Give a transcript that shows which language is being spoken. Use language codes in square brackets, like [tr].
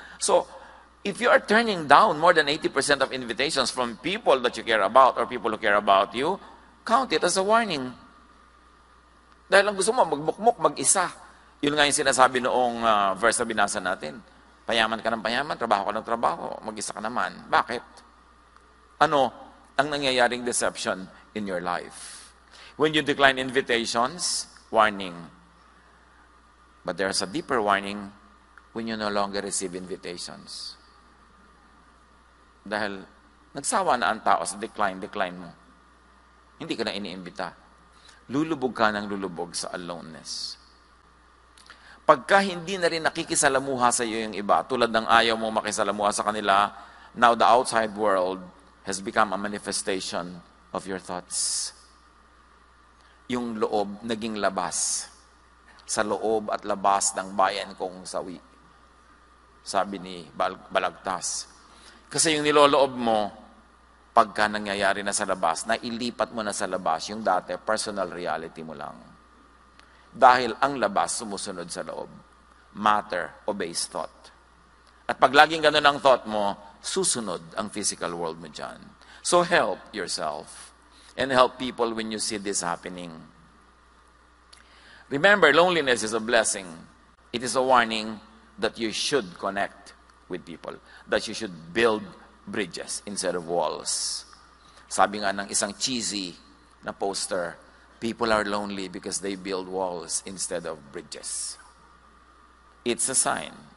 [en] So, if you are turning down more than 80% of invitations from people that you care about or people who care about you, count it as a warning. [tl] Dahil ang gusto mo, magbukmok, mag-isa. Yun nga yung sinasabi noong verse na binasa natin. Payaman ka ng payaman, trabaho ka ng trabaho, mag-isa ka naman. Bakit? Ano ang nangyayaring [en] deception in your life? When you decline invitations, warning. But there's a deeper warning when you no longer receive invitations. [tl] Dahil nagsawa na ang tao sa decline mo. Hindi ka na iniimbita. Lulubog ka ng lulubog sa aloneness. Pagka hindi na rin nakikisalamuha sa iyo yung iba, tulad ng ayaw mo makisalamuha sa kanila, [en] now the outside world has become a manifestation of your thoughts. [tl] Yung loob naging labas. Sa loob at labas ng bayan kong sawi. Sabi ni Balagtas. Kasi yung niloloob mo, pagka nangyayari na sa labas, nailipat mo na sa labas yung dati, [en] personal reality [tl] mo lang. Dahil ang labas sumusunod sa loob. [en] Matter obeys thought. [tl] At pag laging ganun ang thought mo, susunod ang physical world mo dyan. [en] So help yourself. And help people when you see this happening. Remember, loneliness is a blessing. It is a warning that you should connect with people. That you should build bridges instead of walls. [tl] Sabi nga ng isang cheesy na poster, [en] people are lonely because they build walls instead of bridges. It's a sign.